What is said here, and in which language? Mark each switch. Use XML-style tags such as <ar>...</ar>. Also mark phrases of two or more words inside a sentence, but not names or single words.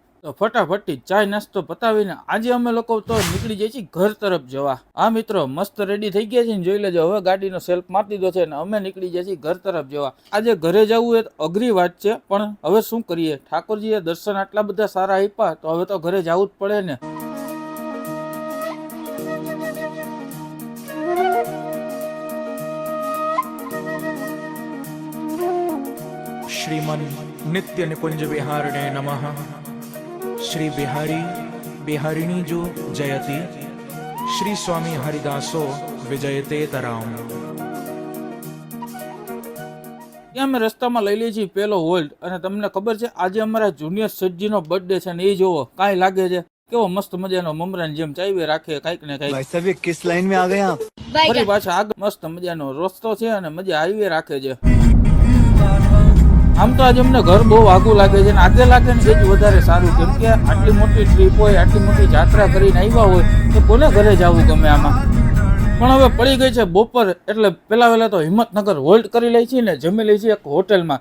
<gu>તો ફટાફટ ચાય નાસ્તો પતાવીને આજે અમે લોકો તો નીકળી જઈએ છીએ ઘર તરફ જવા। આ મિત્રો મસ્ત રેડી થઈ ગયા છે ને, જોઈ લેજો હવે ગાડીનો સેલ્ફ મારી દીધો છે ને અમે નીકળી જઈએ છીએ ઘર તરફ જવા। આજે ઘરે જવું એ અઘરી વાત છે, પણ હવે શું કરીએ, ઠાકોરજીએ દર્શન આટલા બધા સારા આપ્યા તો હવે તો ઘરે જવું જ પડે ને।</gu> <sa>श्रीमन नित्य निकुंज विहारिणे नमः। श्री बिहारी बिहारिणी जो जयति, श्री स्वामी हरिदासो विजयते तराम।</sa> <gu>ત્યાં અમે રસ્તામાં લઈ લઈએ છીએ પેલો હોલ્ડ અને તમને ખબર છે આજે અમારા જુનિયર શેઠજીનો બર્થડે છે ને એ જોવો કાંઈ લાગે છે કેવો મસ્ત મજાનો મમરાની જેમ ચાવી રાખે કાંઈક ને કાંઈક।</gu> <hi>भाई साहब ये किस लाइन में आ गए आप?</hi> <gu>ફરી પાછા આગળ મસ્ત મજાનો રસ્તો છે અને મજા હાઈવે રાખે છે। આમ તો આજે અમને ઘર બહુ આગું લાગે છે ને આગે લાગે ને એ જ વધારે સારું, કેમ કે આટલી મોટી ટ્રીપ હોય, આટલી મોટી યાત્રા કરીને આવ્યા હોય તો કોને ઘરે જવું ગમે આમાં। પણ હવે પડી ગઈ છે બપોર એટલે પેલા વહેલા તો હિંમતનગર હોલ્ટ કરી લઈ છીએ ને જમી લઈ છીએ એક હોટલમાં।</gu>